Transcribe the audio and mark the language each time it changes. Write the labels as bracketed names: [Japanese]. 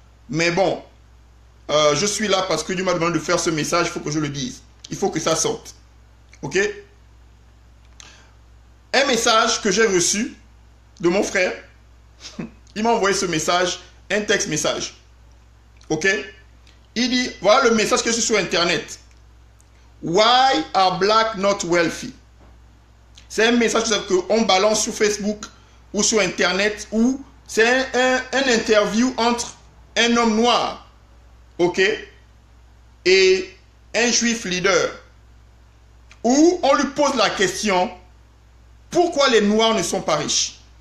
[French] Mais bon, je suis là parce que Dieu m'a demandé de faire ce message. Il faut que je le dise. Il faut que ça sorte. Ok? Un message que j'ai reçu de mon frère. Il m'a envoyé ce message, un texte message. Ok? Il dit, voilà le message que je suis sur Internet. [English] Why are black not wealthy? [French] C'est un message qu'on balance sur Facebook ou sur Internet, ou c'est un interview entre un homme noir, ok, et un juif leader, où on lui pose la question, pourquoi les noirs ne sont pas riches?